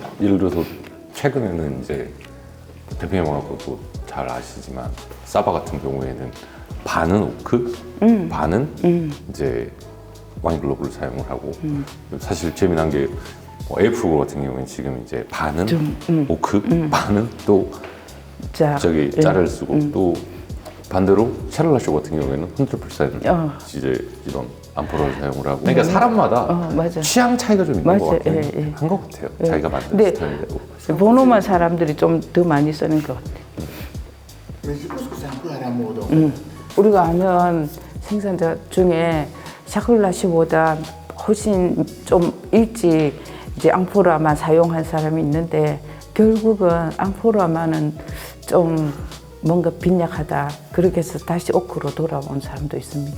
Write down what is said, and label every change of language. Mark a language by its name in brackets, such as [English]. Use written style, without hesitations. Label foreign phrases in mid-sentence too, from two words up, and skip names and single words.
[Korean] 예를 들어서 최근에는 이제 대표님하고도 잘 아시지만 사바 같은 경우에는 반은 오크, 반은 이제 와인 글로브를 사용을 하고 사실 재미난 게 에이프로 같은 경우는 지금 이제 반은 오크, 반은 또 저기 짤을 쓰고 또 반대로 샤를라 쇼 같은 경우에는 100% 이제 이런 암포라를 사용을 하고 그러니까 사람마다 맞아. 취향 차이가 좀 있는 맞아. 것 같긴 예, 예. 한 것 같아요. 자기가 만든 근데 스타일대로. 보노만 사람들이 좀 더 많이 쓰는 것 같아요. [French] Mais je pense que c'est un peu à la mode. En fait. [Korean] 우리가 아는 생산자 중에 샤클라시보다 훨씬 좀 일찍 이제 앙포라만 사용한 사람이 있는데 결국은 앙포라만은 좀 뭔가 빈약하다 그렇게 해서 다시 오크로 돌아온 사람도 있습니다.